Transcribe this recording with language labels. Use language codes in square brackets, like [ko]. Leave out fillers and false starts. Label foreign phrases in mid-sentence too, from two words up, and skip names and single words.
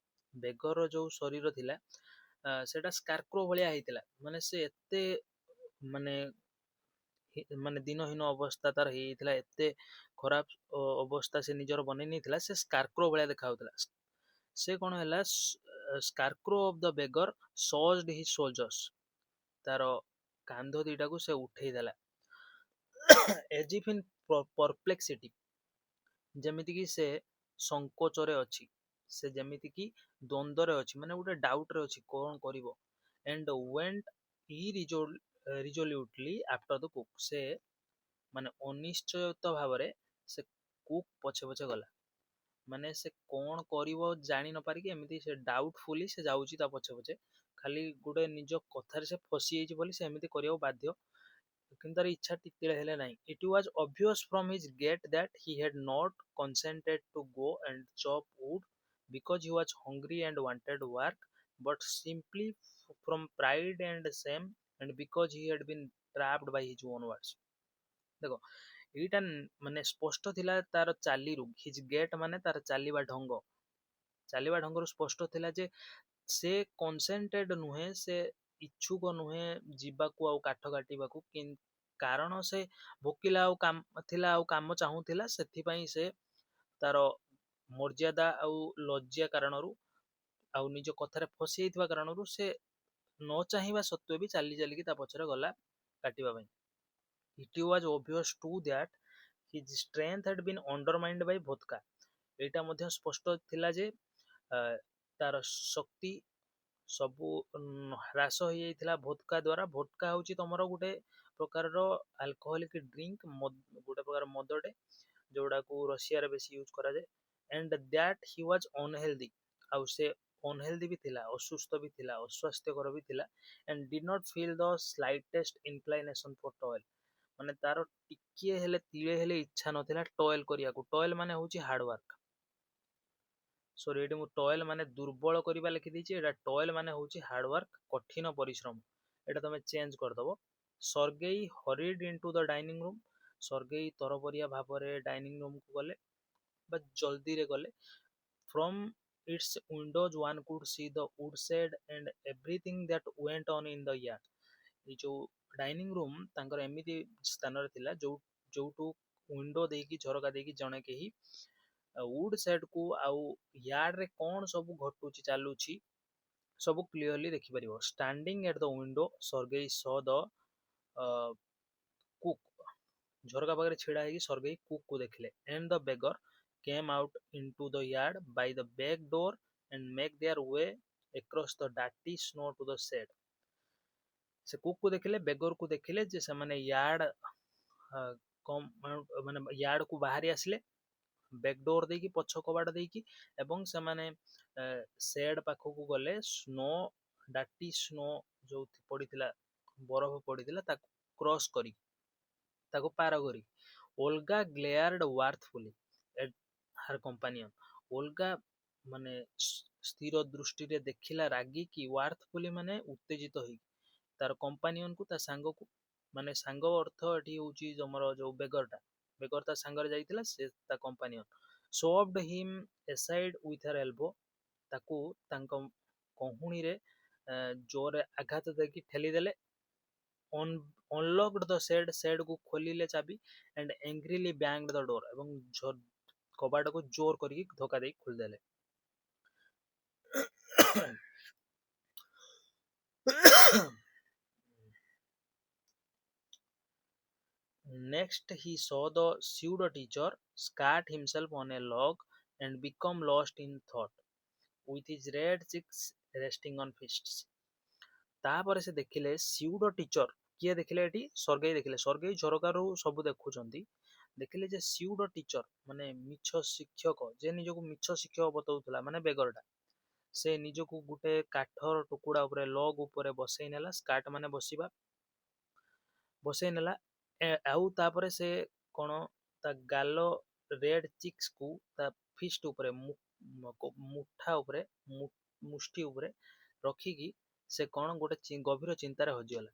[or] ବେଗର ଯୋଉ ଶରୀର ଥିଲା, ସେଟା ସ୍କାର୍କ୍ରୋ ଭଳିଆ ହେଇଥିଲା, ମାନେ ସେ ଏତେ ମାନେ ମାନେ ଦିନହୀନ ଅବସ୍ଥା ତାର ହେଇଯାଇଥିଲା, ଏତେ ଖରାପ ଅବସ୍ଥା ସେ ନିଜର ବନେଇ ନେଇଥିଲା, ସେ ସ୍କାର୍କ୍ରୋ ଭଳିଆ ଦେଖା ଯାଉଥିଲା। ସେ କଣ ହେଲା, [en] scarecrow of the beggar shrugged his soldiers, [or] ତାର କାନ୍ଧ ଦିଟାକୁ ସେ ଉଠେଇ ଦେଲା [en] as if in perplexity, [or] ଯେମିତିକି ସେ ସଂକୋଚରେ ଅଛି, ସେ ଯେମିତିକି ଦ୍ୱନ୍ଦ୍ୱରେ ଅଛି, ମାନେ ଗୋଟେ ଡାଉଟରେ ଅଛି କଣ କରିବ। [en] and went resolutely after the cook, [or] ସେ ମାନେ ଅନିଶ୍ଚୟିତ ଭାବରେ ସେ କୁକ୍ ପଛେ ପଛେ ଗଲା, ମାନେ ସେ କଣ କରିବ ଜାଣି ନ ପାରିକି ଏମିତି ସେ ଡାଉଟଫୁଲି ସେ ଯାଉଛି ତା ପଛେ ପଛେ, ଖାଲି ଗୋଟେ ନିଜ କଥାରେ ସେ ଫସି ଯାଇଛି ବୋଲି ସେ ଏମିତି କରିବାକୁ ବାଧ୍ୟ, କିନ୍ତୁ ତାର ଇଚ୍ଛା ଟିକିଳେ ହେଲେ ନାହିଁ। [en] It was obvious from his gait that he had not consented to go and chop wood because he was hungry and wanted work, but simply from pride and shame, and because he had been trapped by his own words। [or] ଦେଖ ଏଇଟା ମାନେ ସ୍ପଷ୍ଟ ଥିଲା ତାର ଚାଲିରୁ, [en] his gait [or] ମାନେ ତାର ଚାଲିବା ଢଙ୍ଗରୁ ସ୍ପଷ୍ଟ ଥିଲା ଯେ ସେ କନସେଣ୍ଟେଡ ନୁହେଁ, ସେ ଇଚ୍ଛୁକ ନୁହେଁ ଯିବାକୁ ଆଉ କାଠ କାଟିବାକୁ, କାରଣ ସେ ଭୋକିଲା ଆଉ କାମ ଥିଲା ଆଉ କାମ ଚାହୁଁଥିଲା, ସେଥିପାଇଁ ସେ ତାର ମର୍ଯ୍ୟାଦା ଆଉ ଲଜ୍ଜା କାରଣରୁ ଆଉ ନିଜ କଥାରେ ଫସି ଯାଇଥିବା କାରଣରୁ ସେ ନ ଚାହିଁବା ସତ୍ତ୍ୱେ ବି ଚାଲି ଚାଲିକି ତା ପଛରେ ଗଲା କାଟିବା ପାଇଁ। [en] It was obvious too that his strength had been undermined by vodka, [or] ଏଇଟା ମଧ୍ୟ ସ୍ପଷ୍ଟ ଥିଲା ଯେ ତାର ଶକ୍ତି ସବୁ ହ୍ରାସ ହେଇଯାଇଥିଲା ଭୋଦକା ଦ୍ୱାରା। ଭୋଦକା ହଉଛି ତମର ଗୋଟେ ପ୍ରକାରର [en] alcoholic drink, [or] ଗୋଟେ ପ୍ରକାର ମଦଟେ ଯୋଉଟାକୁ ରଷିଆରେ ବେଶୀ ୟୁଜ କରାଯାଏ। [en] and that he was unhealthy, [or] ଆଉ ସେ ଅନହେଲ୍ଦି ବି ଥିଲା, ଅସୁସ୍ଥ ବି ଥିଲା, ଅସ୍ୱାସ୍ଥ୍ୟକର ବି ଥିଲା। [en] and did not feel the slightest inclination for toil, [or] ମାନେ ତାର ଟିକିଏ ହେଲେ ତିଳେ ହେଲେ ଇଚ୍ଛା ନଥିଲା ଟଏଲ କରିବାକୁ। ଟଏଲ ମାନେ ହଉଛି ହାର୍ଡୱାର୍କ, ସରି ଏଠି ମୁଁ ଟଏଲ ମାନେ ଦୁର୍ବଳ କରିବା ଲେଖିଦେଇଛି, ଏଇଟା ଟଏଲ ମାନେ ହଉଛି ହାର୍ଡୱାର୍କ, କଠିନ ପରିଶ୍ରମ, ଏଇଟା ତମେ ଚେଞ୍ଜ କରିଦବ। [en] Sergei hurried into the dining room, [or] ସର୍ଗେଇ ତରବରିଆ ଭାବରେ [en] dining roomku [or] ଗଲେ ବା ଜଲ୍ଦିରେ ଗଲେ। [en] from its windows one could see the woodshed and everything that went on in the yard। [or] ଏଇ ଯୋଉ ଡାଇନିଂ ରୁମ୍ ତାଙ୍କର ଏମିତି ସ୍ଥାନରେ ଥିଲା ଯୋଉଠୁ ୱିଣ୍ଡୋ ଦେଇକି ଝରକା ଦେଇକି ଜଣେ କେହି [en] wood shed [or] କୁ ଆଉ ୟାର୍ଡରେ କଣ ସବୁ ଘଟୁଛି ଚାଲୁଛି ସବୁ କ୍ଲିୟରଲି ଦେଖିପାରିବ। [en] standing at the window Sergei saw the cook, [or] ଝରକା ପାଖରେ ଛିଡା ହେଇକି ସର୍ଗେଇ କୁକ୍ କୁ ଦେଖିଲେ। [en] and the beggar came out into the yard by the back door and make their way across the dirty snow to the shed। [or] ସେ କୁକ୍ କୁ ଦେଖିଲେ, ବେଗର କୁ ଦେଖିଲେ ଯେ ସେମାନେ ୟାର୍ଡ ମାନେ ୟାର୍ଡ କୁ ବାହାରି ଆସିଲେ [en] back door [or] ଦେଇକି, ପଛ କବାଟ ଦେଇକି, ଏବଂ ସେମାନେ ସେଡ୍ ପାଖକୁ ଗଲେ। [en] snow dirty snow [or] ଯୋଉ ପଡିଥିଲା, ବରଫ ପଡିଥିଲା, ତାକୁ କ୍ରସ୍ କରି, ତାକୁ ପାର କରି। [en] Olga glared wrathfully at her companion, [or] ଓଲଗା ମାନେ ସ୍ଥିର ଦୃଷ୍ଟିରେ ଦେଖିଲା ରାଗିକି, ୱାର୍ଥଫୁଲି ମାନେ ଉତ୍ତେଜିତ ହେଇକି, ତାର କମ୍ପାନିଅନକୁ, ତା ସାଙ୍ଗକୁ, ମାନେ ସାଙ୍ଗ ଅର୍ଥ ଏଠି ହଉଛି ତମର ଯୋଉ ବେଗରଟା, ବେଗର ତା ସାଙ୍ଗରେ ଯାଇଥିଲା, ସେ ତା କମ୍ପାନିଅନ। [en] shoved him aside with her elbow, [or] ତାକୁ ତାଙ୍କ କହୁଣୀରେ ଜୋରରେ ଆଘାତ ଦେଇକି ଠେଲିଦେଲେ। [en] unlocked the shed, shed [or] କୁ ଖୋଲିଲେ ଚାବି। [en] and angrily banged the door, [or] ଏବଂ କବାଟକୁ ଜୋର କରିକି ଧକ୍କା ଦେଇକି ଖୋଲିଦେଲେ। [en] Next he saw the pseudo teacher scat himself on a log and become lost in thought, with his red cheeks resting on fists। [or] ତାପରେ ସେ ଦେଖିଲେ [en] pseudo teacher, [or] କିଏ ଦେଖିଲେ ଏଠି? ସର୍ଗେଇ ଦେଖିଲେ। ସର୍ଗେଇ ଝରକାରୁ ସବୁ ଦେଖୁଛନ୍ତି, ଦେଖିଲେ ଯେ [en] pseudo teacher [or] ମାନେ ମିଛ ଶିକ୍ଷକ, ଯେ ନିଜକୁ ମିଛ ଶିକ୍ଷକ ବତଉଥିଲା, ମାନେ ବେଗରଟା, ସେ ନିଜକୁ ଗୋଟେ କାଠର ଟୁକୁଡା ଉପରେ, ଲଗ ଉପରେ ବସେଇ ନେଲା। ସ୍କାଟ ମାନେ ବସିବା, ବସେଇ ନେଲା। ଆଉ ତାପରେ ସେ କଣ, ତା ଗାଲ [en] red cheeks [or] କୁ ତା ଫିଷ୍ଟ ଉପରେ, ମୁଠା ଉପରେ, ମୁଷ୍ଟି ଉପରେ ରଖିକି ସେ କଣ ଗୋଟେ ଗଭୀର ଚିନ୍ତାରେ ହଜିଗଲା।